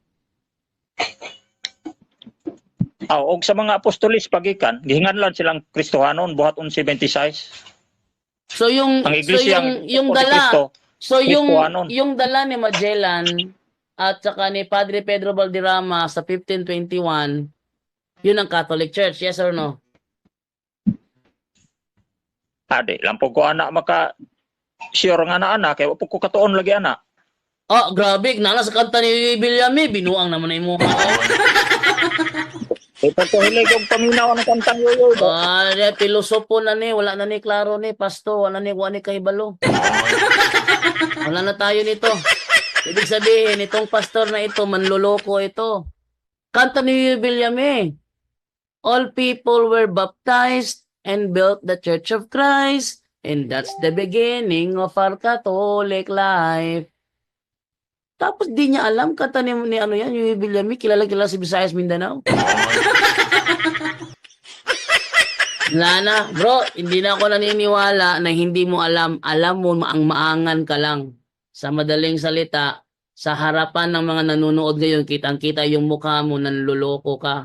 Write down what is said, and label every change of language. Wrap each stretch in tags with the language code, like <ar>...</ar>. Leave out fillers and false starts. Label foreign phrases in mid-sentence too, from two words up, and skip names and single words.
<ceb>og sa mga apostoles pagikan gihinganlan silang Kristohanon buhat 1126.</ceb> <tl>So yung</tl> <ceb>Ang iglesia</ceb> <tl>yung</tl> <ceb>ni</ceb> <tl>dala,</tl> <ceb>Kristo,</ceb> <tl>so</tl> <ceb>Kristohanon.</ceb> <tl>yung dala ni Magellan at saka ni Padre Pedro Valderrama sa 1521, yun ang Catholic Church,</tl> <en>yes or no?</en> <ceb>Ade lampog ko ana maka sure nga ana kay wa po ko katuon lagi ana. Oh, grabe, nala sa kanta ni Villame, binuang naman na yung mukha. Ito ko hilig og paminaw ang kantang yoyo. Pilosopo na ni, wala na ni klaro ni, pasto, wala ni kahibalo.</ceb> <tl>Wala na tayo nito. Ibig sabihin, itong pastor na ito, manloloko ito. Kanta ni Villame,</tl> <en>all people were baptized and built the Church of Christ, and that's the beginning of our Catholic life.</en> <tl>Tapos di niya alam, kanta ni ano yan, yung Villame, kilala si Visayas Mindanao. Wala na, bro, hindi na ako naniniwala na hindi mo alam. Alam mo, maang-maangan ka lang. Sa madaling salita, sa harapan ng mga nanonood ngayon, kitang-kita yung mukha mo, nanloloko ka.</tl>